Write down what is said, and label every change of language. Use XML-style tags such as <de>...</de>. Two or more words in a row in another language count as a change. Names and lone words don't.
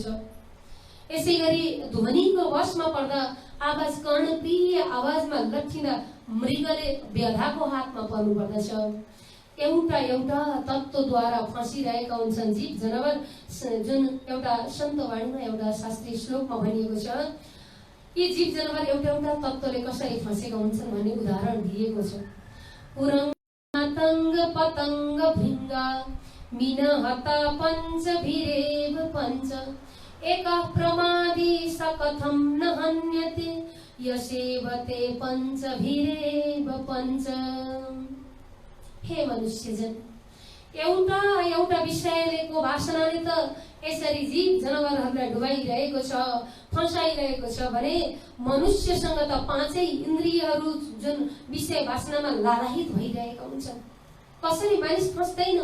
<ne>यसै गरी ध्वनिको वशमा पर्दा आवाज, कर्णप्रिय आवाजमा लट्ठिँदा मृगले व्यधाको हातमा पर्नु पर्दछ। एउटा एउटा तत्त्वद्वारा फँसिरहेका हुन्छन् जीव जनावर। जुन एउटा सन्तवाणीमा, एउटा शास्त्रीय श्लोकमा भनिएको छ, यी जीव जनावर एउटा एउटा तत्त्वले कसरी फँसेका हुन्छन् भन्ने उदाहरण दिएको छ।</ne> <sa>पुरङ तङ्ग पतङ्ग भृङ्गा मिनहता पञ्चभिरेव पञ्च एकः प्रमादी स कथं न हन्यते यसेवते पञ्चभिरेव पञ्च।</sa> <ne>हे मनुष्यजन, एउटा एउटा विषयको वासनाले त यसरी जीव जनावरहरूलाई डुबाइरहेको छ, फसाइरहेको छ भने मनुष्यसँग त 5 इन्द्रियहरू जुन विषय वासनामा लालायित भइरहेका हुन्छन्। कसरी मानिस फस्दैन?</ne>